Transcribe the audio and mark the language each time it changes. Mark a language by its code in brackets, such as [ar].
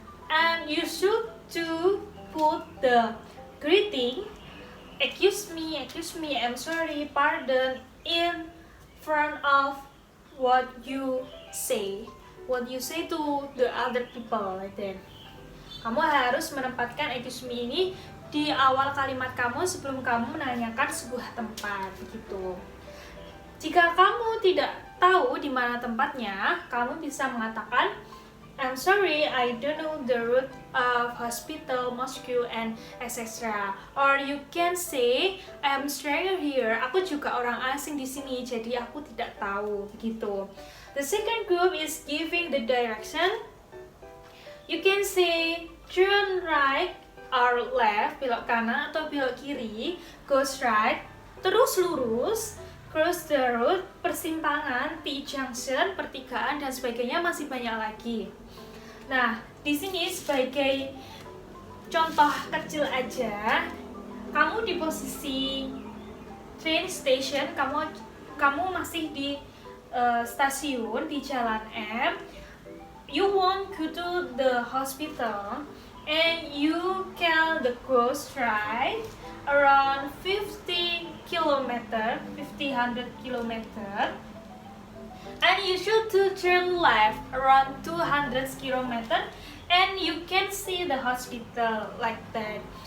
[en] And you should to put the greeting, excuse me, I'm sorry, pardon, in front of what you say to the other people, like that. [id] Kamu harus menempatkan [en] excuse me [id] ini di awal kalimat kamu sebelum kamu menanyakan sebuah tempat, begitu. Jika kamu tidak tahu di mana tempatnya, kamu bisa mengatakan, [en] I'm sorry, I don't know the route of hospital, mosque, and etc. Or you can say, I'm stranger here. [id] Aku juga orang asing di sini, jadi aku tidak tahu, begitu. [en] The second group is giving the direction. You can say, turn right or left, [id] belok kanan atau belok kiri, [en] go straight, [id] terus lurus, [en] cross the road, [id] persimpangan, [en] T-junction, [id] pertigaan, dan sebagainya, masih banyak lagi. Nah, di sini sebagai contoh kecil aja, kamu di posisi [en] train station, [id] kamu masih di stasiun di Jalan M. [en] You want go to the hospital, and you can go straight around 50 kilometer, 1,500 kilometer, and you should to turn left around 200 kilometer, and you can see the hospital, like that.